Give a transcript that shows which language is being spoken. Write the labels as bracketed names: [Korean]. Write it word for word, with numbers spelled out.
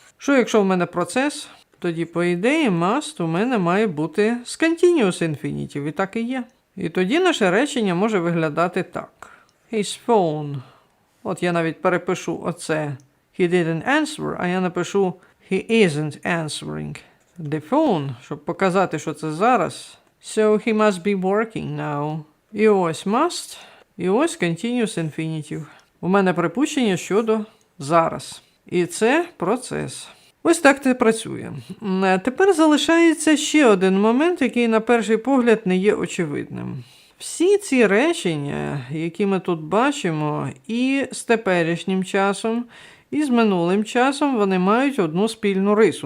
[Ukrainian] Що якщо в мене процес, тоді, по ідеї, must у мене має бути з continuous infinitive, і так і є. І тоді наше речення може виглядати так. [English] His phone. [Ukrainian] От я навіть перепишу оце. [English] He didn't answer, [Ukrainian] а я напишу [English] he isn't answering the phone, [Ukrainian] щоб показати, що це зараз. [English] So he must be working now. [Ukrainian] І ось must, і ось continuous infinitive. У мене припущення щодо зараз. І це процес. Ось так це працює. Е, Тепер залишається ще один момент, який на перший погляд не є очевидним. Всі ці речення, які ми тут бачимо, і з теперішнім часом, і з минулим часом, вони мають одну спільну рису.